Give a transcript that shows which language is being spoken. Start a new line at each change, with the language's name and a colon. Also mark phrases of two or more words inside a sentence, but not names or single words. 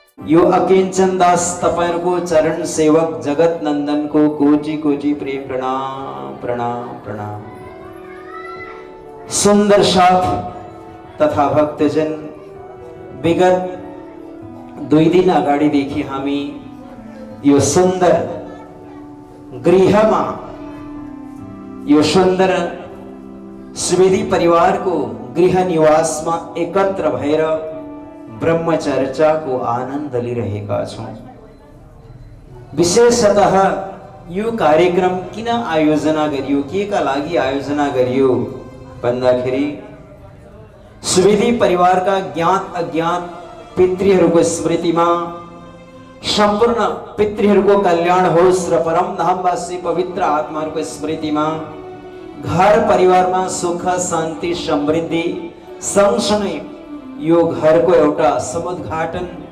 Nepali: यो अकिंचन दास तपाईं को चरण सेवक जगत नंदन को कोटि कोटि प्रेम प्रणाम प्रणाम प्रणाम। सुंदर साथ तथा भक्तजन विगत 2 दिन अगाडि देखि हामी यो सुंदर गृहमा यो सुंदर सुवेदी परिवार को गृह निवास में एकत्र भएर ब्रह्मचर्चा को आनंद लिरहेका छौं। विशेषतः यो कार्यक्रम किन आयोजना गरियो, के का लागि आयोजना गरियो भन्दाखेरि सुवेदी परिवार का ज्ञात अज्ञात पितृहरूको स्मृतिमा सम्पूर्ण पितृहरूको कल्याण होस् र परम धामवासी पवित्र आत्माहरूको स्मृतिमा घर परिवारमा सुख शान्ति समृद्धि सँगसँगै यो घरको एउटा समुद्घाटन,